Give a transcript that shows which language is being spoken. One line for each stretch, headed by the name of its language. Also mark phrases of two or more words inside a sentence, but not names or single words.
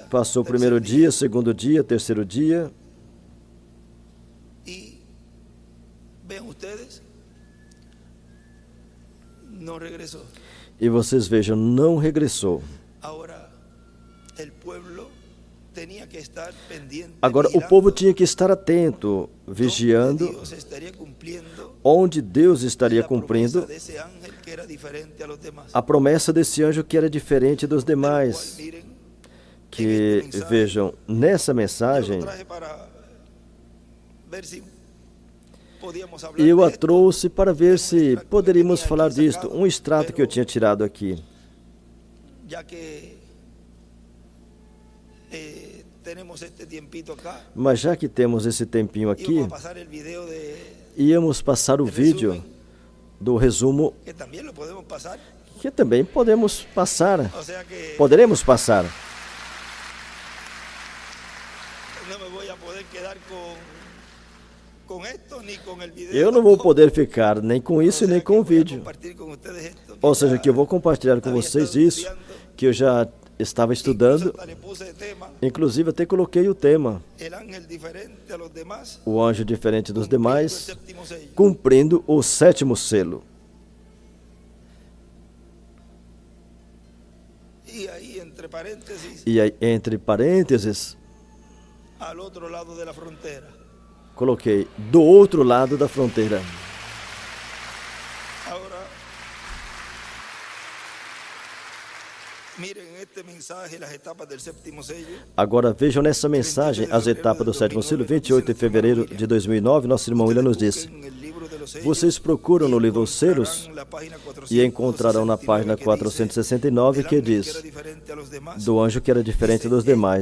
Portuguese: Passou o
Spanish: tercer
Portuguese: primeiro dia, segundo dia, terceiro dia.
Spanish: Y vean ustedes, no regresó.
Portuguese: E vocês vejam, não regressou.
Spanish: Ahora, el pueblo tenía que estar pendiente.
Portuguese: Agora, o
Spanish: mirando
Portuguese: povo tinha que estar atento,
Spanish: dónde
Portuguese: vigiando
Spanish: Dios estaría cumpliendo
Portuguese: onde Deus estaria
Spanish: la promesa
Portuguese: cumprindo
Spanish: de ese ángel que era diferente a los demás.
Portuguese: a promessa desse anjo que era diferente dos
Spanish: De lo cual,
Portuguese: demais.
Spanish: miren,
Portuguese: Que, vejam, nessa
Spanish: yo
Portuguese: mensagem,
Spanish: lo traje para ver si podíamos hablar
Portuguese: eu
Spanish: de a esto.
Portuguese: trouxe para ver se poderíamos falar disto. Um extrato que eu tinha tirado aqui.
Spanish: Ya que tenemos este tiempito acá,
Portuguese: Mas já que temos esse tempinho aqui,
Spanish: íbamos a pasar el video de
Portuguese: íamos passar o vídeo do resumo,
Spanish: que también lo podemos pasar,
Portuguese: que também podemos passar.
Spanish: o sea que
Portuguese: Poderemos passar.
Spanish: no me voy a poder quedar con esto ni con el video.
Portuguese: Eu não vou
Spanish: tampoco.
Portuguese: poder ficar nem com isso
Spanish: O
Portuguese: e nem
Spanish: sea
Portuguese: com o
Spanish: que voy a
Portuguese: vídeo.
Spanish: compartir con ustedes esto,
Portuguese: Ou seja,
Spanish: ya
Portuguese: que eu vou compartilhar com
Spanish: había
Portuguese: vocês
Spanish: estado
Portuguese: isso,
Spanish: estudiando,
Portuguese: que eu já estava estudando.
Spanish: incluso hasta le puse de tema,
Portuguese: Inclusive até coloquei o tema,
Spanish: el ángel diferente a los demás,
Portuguese: o anjo diferente dos
Spanish: cumpliendo el
Portuguese: demais,
Spanish: séptimo sello.
Portuguese: cumprindo o 7º selo.
Spanish: Y ahí entre paréntesis,
Portuguese: E aí, entre parênteses,
Spanish: al otro lado de la frontera.
Portuguese: coloquei do outro lado da fronteira.
Spanish: Ahora,
Portuguese: Agora vejam nessa mensagem as etapas do sétimo selo. 28 de fevereiro de 2009, nosso irmão William nos disse: vocês procuram no livro Os Selos e encontrarão na página 469 que diz do anjo que era diferente dos demais.